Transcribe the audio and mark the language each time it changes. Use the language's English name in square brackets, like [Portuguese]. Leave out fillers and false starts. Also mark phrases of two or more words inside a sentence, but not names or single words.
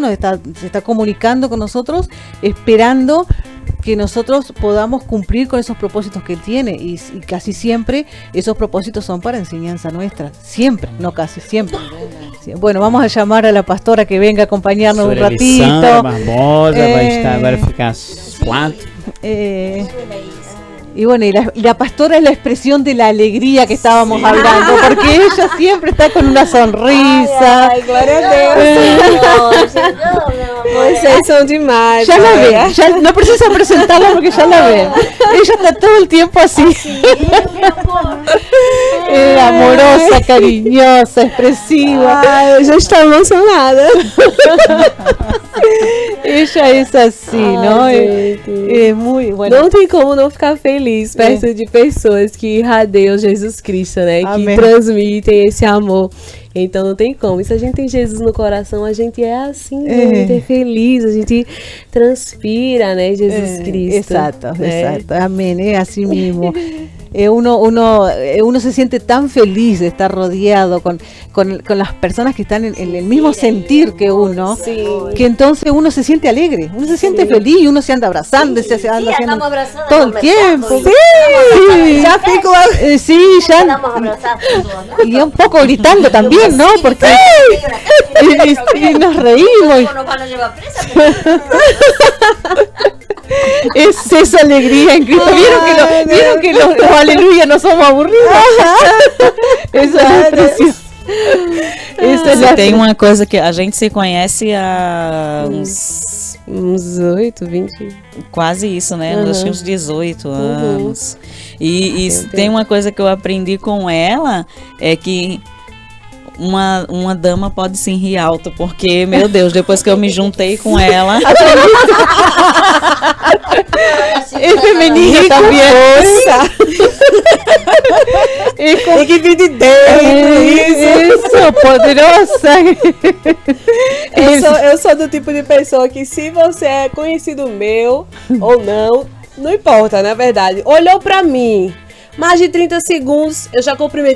[Spanish] Se está comunicando con nosotros, esperando que nosotros podamos cumplir con esos propósitos que Él tiene, y casi siempre esos propósitos son para enseñanza nuestra, siempre, no casi, siempre. Bueno, vamos a llamar a la pastora que venga a acompañarnos un ratito. [Portuguese] Barbosa vai ficar às 4. [Spanish] Y bueno, y la pastora es la expresión de la alegría que estábamos hablando, porque ella siempre está con una sonrisa. [Portuguese] Ai, glória a Deus. Vocês são demais. [Spanish] Ya la [Portuguese] olha. [Spanish] ven, ya no precisa presentarla porque ya la ven. Ella está todo el tiempo así. Amorosa, cariñosa, expresiva. [Portuguese] Ai, eu já estou emocionada. [Spanish] Ella es así, ¿no? [Portuguese] Ai, gente. [Spanish] Es muy bueno. [Portuguese] Não tem como não ficar feliz perto de pessoas que irradiam Jesus Cristo, né? Amém. Que transmitem esse amor. Então não tem como. E se a gente tem Jesus no coração, a gente é assim, né? A gente é feliz, a gente transpira, né? Jesus Cristo. [Spanish] Exacto, [Portuguese] né? [Spanish] exacto. Amén, es así mismo. Uno se siente tan feliz de estar rodeado con las personas que están en el mismo sentir que uno, Sí. que entonces uno se siente alegre, uno se siente feliz y uno se anda abrazando, se anda haciendo Estamos abrazados. todo el tiempo. Sí, Ya fico, sí, ya. Estamos abrazados todos, ¿no? Y un poco gritando también, ¿no? Porque y nos reímos. Nos van a llevar presa, pero Es esa alegría en Cristo. ¿Vieron que los aleluya no somos aburridos? Esa es la expresión. [Portuguese] Essa é Se a tem uma coisa que a gente se conhece há Uns 8, 20. quase isso, né? Uhum. Acho que uns 18 anos. E Meu tem Deus. uma coisa que eu aprendi com ela, é que uma dama pode sim rir alto, porque, meu Deus, depois que eu me juntei com ela, [Spanish] Es femenino también. [Portuguese] Tem que vir de dentro, isso. [Spanish] Eso, poderosa. [Portuguese] Eu sou do tipo de pessoa que se você é conhecido meu ou não importa, na verdade. Olhou pra mim, mais de 30 segundos, eu já cumprimento.